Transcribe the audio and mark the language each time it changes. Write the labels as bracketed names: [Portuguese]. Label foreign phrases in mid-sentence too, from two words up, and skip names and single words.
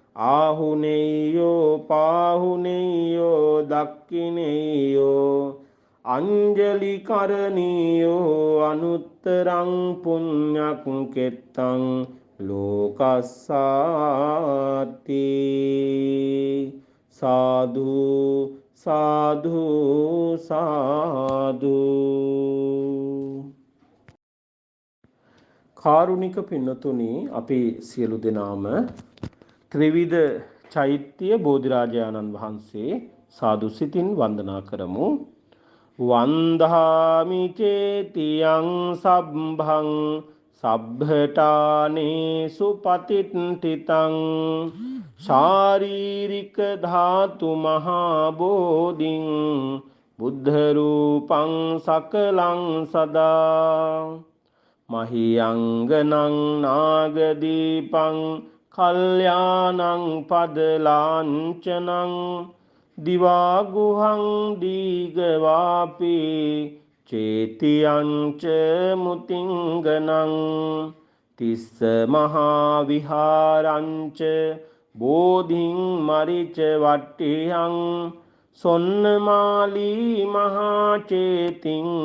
[Pali] ආහුනේයෝ පාහුනේයෝ දක්ඛිනේයෝ අංජලි කරණීයෝ අනුත්තරං පුඤ්ඤක් කෙත්තං ලෝකස්සාති සාදු සාදු සාදු. [Sinhala] කාරුණික පින්නතුනි, අපි සියලු දෙනාම ත්‍රිවිධ චෛත්‍ය බෝධිරාජානන් වහන්සේ සාදු සිතින් වන්දනා කරමු. [Pali] වන්දාමි චේතියං සබ්භං සබ්බඨානේසු පතිට්ඨිතං ශාරීරික ධාතු මහා බෝධින් බුද්ධ රූපං සකලං සදා මහියංගනං නාගදීපං කල්යාණං පදලාංචනං දිවාගුහං දීගවාපි චේතියංච මුතිංගනං තිස්ස මහා විහාරංච බෝධින් මරිච වට්ටියං සොන්නමාලී මහා චේතිං